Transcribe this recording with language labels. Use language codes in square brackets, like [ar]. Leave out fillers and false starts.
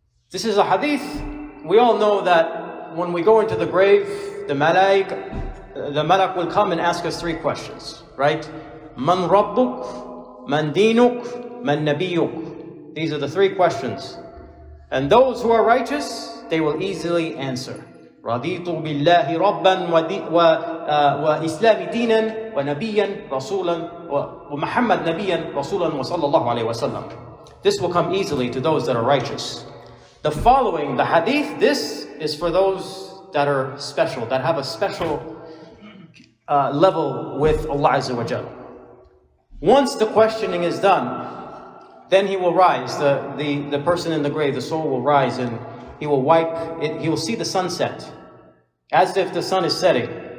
[en] This is a hadith, we all know that when we go into the grave, the malak will come and ask us three questions, right? [ar] Man rabbuk, man dinuk, man nabiyuk. [en] These are the three questions. And those who are righteous, they will easily answer. [ar] رضيت بالله ربا وإسلام دينا ونبيا رسولا ومحمد نبيا رسولا وصلى الله عليه وسلم. [en] This will come easily to those that are righteous. The following, the hadith, this is for those that are special, that have a special level with Allah Azza wa Jal. Once the questioning is done, then he will rise, the person in the grave, the soul will rise, and he will he will see the sunset, as if the sun is setting.